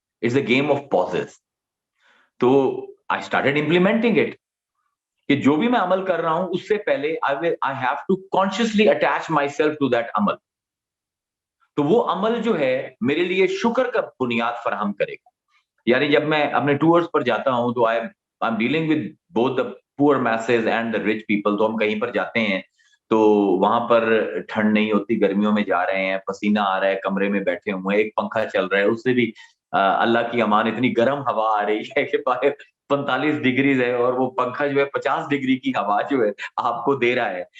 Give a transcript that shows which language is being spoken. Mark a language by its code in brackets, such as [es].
[en] It's a game of pauses. تو I started implementing it [ur] کہ جو بھی میں عمل کر رہا ہوں اس سے پہلے [en] I have to consciously attach myself to that عمل. [ur] تو وہ عمل جو ہے میرے لیے شکر کا بنیاد فراہم کرے گا. یعنی جب میں اپنے ٹورز پر جاتا ہوں تو [en] I'm dealing with both the poor masses and the rich people. [ur] تو ہم کہیں پر جاتے ہیں تو وہاں پر ٹھنڈ نہیں ہوتی, گرمیوں میں جا رہے ہیں, پسینہ آ رہا ہے, کمرے میں بیٹھے ہوئے ہیں, ایک پنکھا چل رہا ہے, اس سے بھی اللہ کی امان اتنی گرم ہوا آ رہی ہے کہ 45 ڈگریز ہے اور وہ پنکھا جو ہے 50 ڈگری کی ہوا جو ہے آپ کو دے رہا ہے.